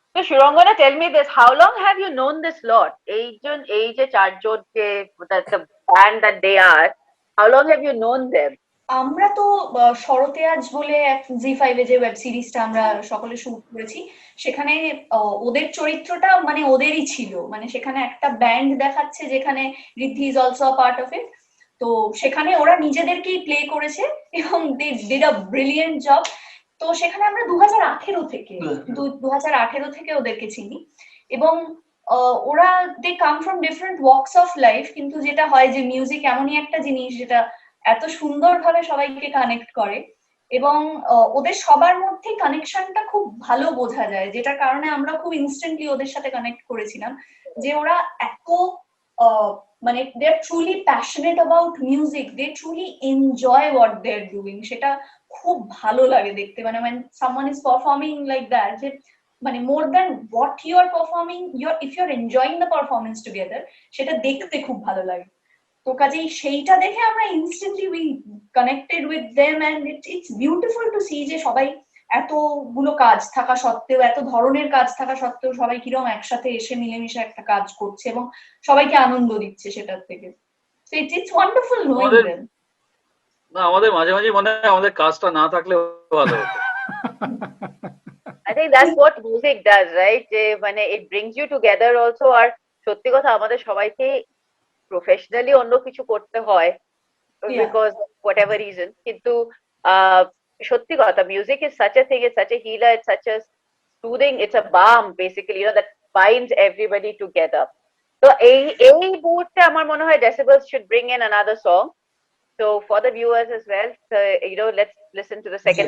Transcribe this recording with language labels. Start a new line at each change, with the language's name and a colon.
English: So Shurangana, tell me this, how long have you known this lot? এই যে চারজন যে the band that they are, how long have you known them?
Bangla: আমরা তো শরতে আজ বলে জি5 এ যে ওয়েব সিরিজটা আমরা সকলে শুট করেছি, সেখানে ওদের চরিত্রটা মানে ওদেরই ছিল, মানে সেখানে একটা ব্যান্ড দেখাচ্ছে যেখানে Riddhi is also a part of it. তো সেখানে ওরা নিজেদেরকেই প্লে করেছে এবং they did a brilliant job. তো সেখানে আমরা 2018 থেকে ওদেরকে চিনি, এবং ওরা দে come from different walks of life, কিন্তু যেটা হয় যে মিউজিক এমনই একটা জিনিস যেটা এত সুন্দরভাবে সবাইকে কানেক্ট করে, এবং ওদের সবার মধ্যে কানেকশনটা খুব ভালো বোঝা যায়, যেটার কারণে আমরা খুব ইনস্ট্যান্টলি ওদের সাথে কানেক্ট করেছিলাম, যে ওরা এত মানে দে আর truly passionate about music, they truly enjoy what they are doing, সেটা খুব ভালো লাগে দেখতে।
English: মানে when someone is performing like that, যে মানে more than what you are performing, if you're enjoying the performance together, সেটা দেখতে খুব ভালো লাগে।
Bangla: তো কাজেই সেইটা দেখে আমরা instantly we connected with them and it's beautiful two C যে সবাই এতগুলো কাজ থাকা সত্ত্বেও, এত ধরনের কাজ থাকা সত্ত্বেও সবাই কিরকম একসাথে এসে মিলেমিশে একটা কাজ করছে এবং সবাইকে আনন্দ দিচ্ছে সেটার থেকে।
English: So it's wonderful knowing
Bangla: আমাদের
English: them.
Bangla: না আমাদের মাঝে মাঝে মনে হয় আমাদের কাজটা না থাকলে ভালো হতো।
English: I think that's what music does, right? যে মানে it brings you together also.
Bangla: আর সত্যি কথা আমাদের সবাইকে প্রফেশনালি অন্য কিছু করতে হয়
English: Yeah. because of whatever reason. কিন্তু সত্যি কথা, music is such a thing, it's such a healer, it's such a soothing, it's a balm basically, that binds everybody together. So এই মুহূর্তে আমার মনে হয় Decibels should bring in another song. So for the viewers as well, let's listen to the second